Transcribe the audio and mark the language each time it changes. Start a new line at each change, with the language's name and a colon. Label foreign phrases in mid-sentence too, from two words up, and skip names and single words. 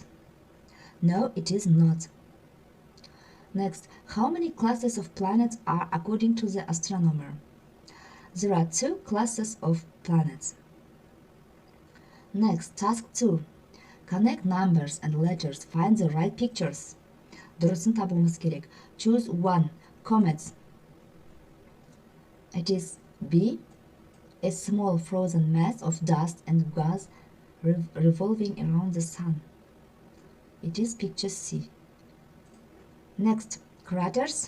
English: No, it is not. Next, how many classes of planets are according to the astronomer? There are 2 classes of planets. Next, task 2. Connect numbers and letters. Find the right pictures.
Kazakh: Дұрысын табуымыз керек.
English: Choose one. Comets. It is B. A small frozen mass of dust and gas revolving around the Sun. It is picture C. Next, craters.